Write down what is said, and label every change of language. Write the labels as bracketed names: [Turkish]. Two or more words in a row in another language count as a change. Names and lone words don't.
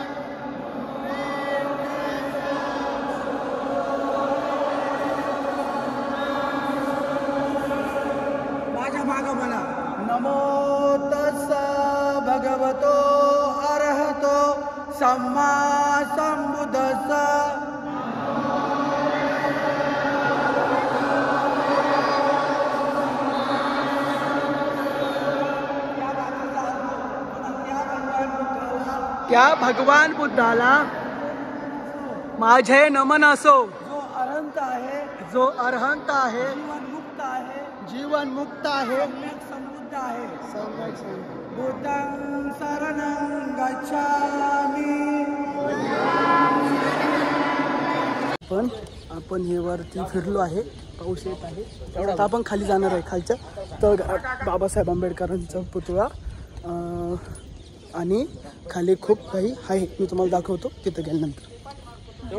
[Pali] नमो तस्सा भगवतो अरहतो सम्मा सम्बुद्धस्सा. [Marathi] त्या भगवान बुद्धाला माझे नमन असो. जो अरहंत आहे, जीवनमुक्त आहे, जीवन मुक्त आहे, समृद्ध आहे. सम्यक [Pali] बुद्धं शरणं गच्छामि. [Marathi] आपण हे वरती फिरलो आहे, पाऊस येत आहे. आता आपण खाली जाणार आहे. खालच्या तर बाबासाहेब आंबेडकरांचा पुतळा आणि खाली खूप काही आहे, मी तुम्हाला दाखवतो तिथं गेल्यानंतर.